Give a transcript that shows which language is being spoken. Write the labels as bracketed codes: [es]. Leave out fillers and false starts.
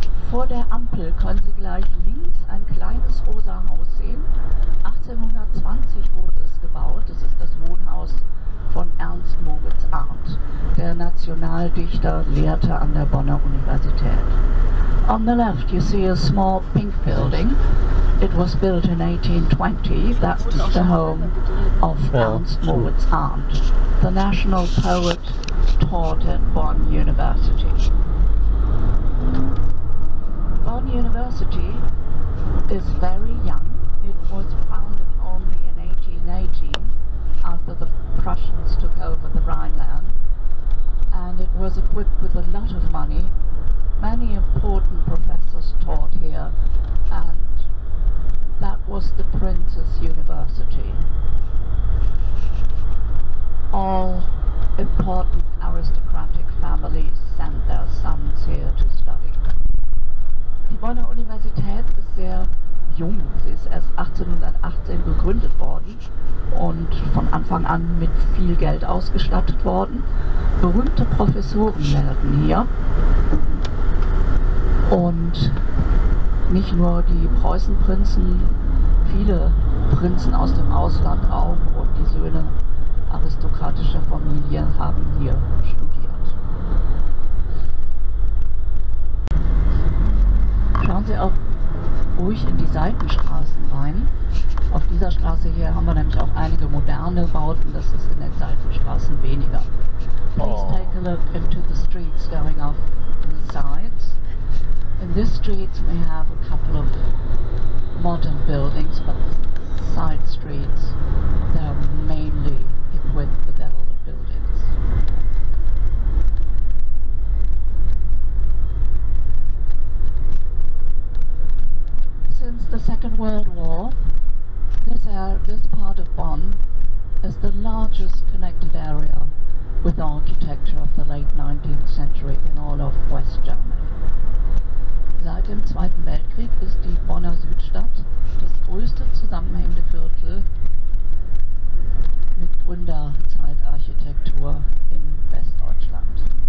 [de] Vor der Ampel können Sie gleich links ein kleines rosa Haus sehen. 1820 wurde es gebaut. Das ist das Wohnhaus von Ernst Moritz Arndt. Der Nationaldichter lehrte an der Bonner Universität. [en] On the left you see a small pink building. It was built in 1820. That is the home of Ernst Moritz Arndt. The national poet taught at Bonn University. Bonn University is very young. It was founded only in 1818 after the Prussians took over the Rhineland, and it was equipped with a lot of money. Many important professors taught here, and that was the Prince's University. All important aristocratic families sent their sons here to study. [de] Die Bonner Universität ist sehr jung. Sie ist erst 1818 gegründet worden und von Anfang an mit viel Geld ausgestattet worden. Berühmte Professoren lehrten hier. Und nicht nur die Preußenprinzen, viele Prinzen aus dem Ausland auch und die Söhne aristokratischer Familien haben hier studiert. Schauen Sie auch ruhig in die Seitenstraßen rein. Auf dieser Straße hier haben wir nämlich auch einige moderne Bauten, das ist in den Seitenstraßen weniger. [en] Please take a look into the streets going off to the sides. In this street we have a couple of modern buildings, but the side streets, they are mainly equipped with older buildings. Since the Second World War, this part of Bonn is the largest connected area with architecture of the late 19th century in all of West Germany. [de] Seit dem Zweiten Weltkrieg ist die Bonner Südstadt das größte zusammenhängende Viertel mit Gründerzeitarchitektur in Westdeutschland.